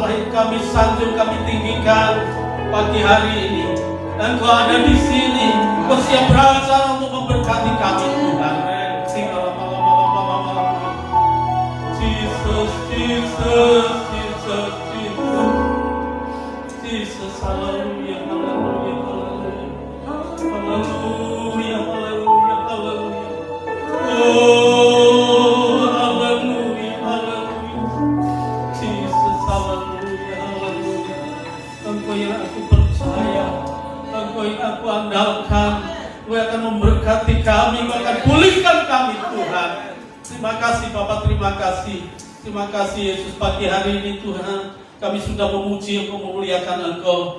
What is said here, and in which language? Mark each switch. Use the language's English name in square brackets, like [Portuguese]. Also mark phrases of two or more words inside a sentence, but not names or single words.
[Indonesian] kami sanjung, kami tinggikan pagi hari ini. Engkau ada di sini, Engkau siap berasa untuk memberkati kami Tuhan. Jesus, Jesus, Jesus, Jesus, Jesus, haleluya, haleluya, haleluya, haleluya, haleluya, haleluya. Oh, haleluya, haleluya, Jesus, haleluya, haleluya. Engkau yang aku percaya, Engkau yang aku andalkan, Engkau akan memberkati kami, Engkau akan pulihkan kami Tuhan. Terima kasih Bapak, terima kasih. Terima kasih Yesus, pagi hari ini Tuhan kami sudah memuji Engkau, memuliakan Engkau.